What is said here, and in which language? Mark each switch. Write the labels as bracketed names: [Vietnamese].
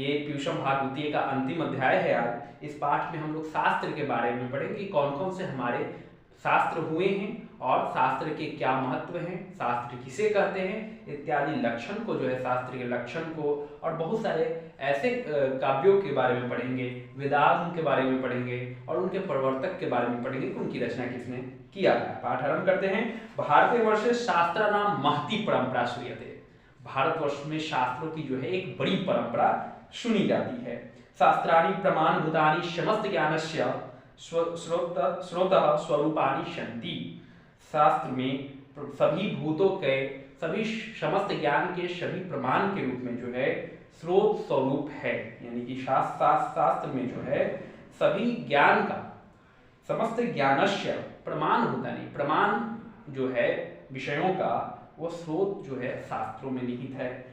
[Hindi] ये पीयूषम भागवतीय का अंतिम अध्याय है। आज इस पाठ में हम लोग शास्त्र के बारे में पढ़ेंगे, कौन कौन से हमारे शास्त्र हुए हैं और शास्त्र के क्या महत्व हैं, शास्त्र किसे कहते हैं इत्यादि लक्षण को जो है शास्त्र के लक्षण को, और बहुत सारे ऐसे काव्यों के बारे में पढ़ेंगे, वेदांत के बारे में पढ़ेंगे और उनके प्रवर्तक के बारे में पढ़ेंगे कि उनकी रचना किसने किया है। पाठ आरंभ करते हैं। [Sanskrit] भारतीय वर्षे शास्त्राणाम महती परंपरा श्रूयते। [Hindi] भारतवर्ष में शास्त्रों की जो है एक बड़ी परंपरा सुनी जाती है। [Sanskrit] शास्त्राणि प्रमाणभूतानि समस्त ज्ञानस्य स्रोतः स्वरूपानि सन्ति। [Hindi] शास्त्र में सभी भूतों के, सभी समस्त ज्ञान के सभी प्रमाण के रूप में जो है स्रोत स्वरूप है। यानी कि शास्त्र में जो है सभी ज्ञान का, [Sanskrit] समस्त ज्ञानस्य प्रमाणभूतानि, [Hindi] प्रमाण जो है विषयों का वो स्रोत जो है शास्त्रों में निहित है।